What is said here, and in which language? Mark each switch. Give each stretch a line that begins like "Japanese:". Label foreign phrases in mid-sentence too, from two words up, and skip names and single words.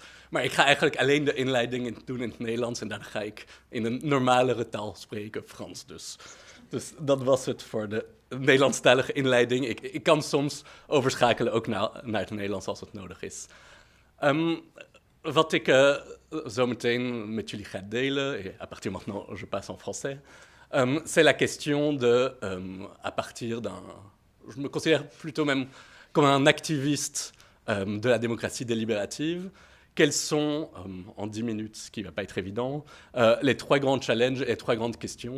Dutch: Maar ik ga eigenlijk alleen de inleiding doen in het Nederlands en daarna ga ik in een normalere taal spreken, Frans dus. Dus dat was het voor de Nederlandstalige inleiding. Ik kan soms overschakelen ook naar het Nederlands als het nodig is. Wat ik zo meteen met jullie ga delen,
French: et à partir maintenant je passe en français, c'est la question de, à partir d'un... Je me considère plutôt même comme un activiste de la démocratie délibérative. Quels sont, en 10 minutes, ce qui ne va pas être évident, les trois grands challenges et les trois grandes questions.